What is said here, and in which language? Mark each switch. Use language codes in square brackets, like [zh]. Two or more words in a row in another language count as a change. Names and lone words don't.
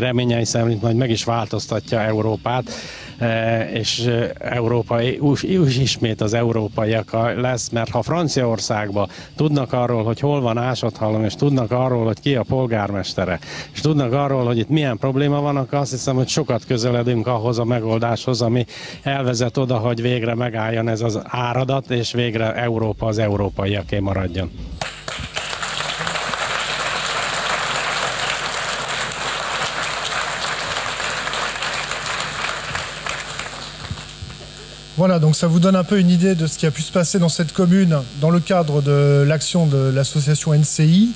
[hu] reményei szerint majd meg is változtatja Európát, és Európa ismét az európaiak lesz, mert ha Franciaországban tudnak arról, hogy hol van Ásotthalom, és tudnak arról, hogy ki a polgármestere, és tudnak arról, hogy itt milyen probléma van, akkor azt hiszem, hogy sokat közeledünk ahhoz a megoldáshoz, ami elvezet oda, hogy végre megálljon ez az áradat, és végre Európa az európaiaké maradjon. [fr] Voilà, donc ça vous donne un peu une idée de ce qui a pu se passer dans cette commune dans le cadre de l'action de l'association NCI.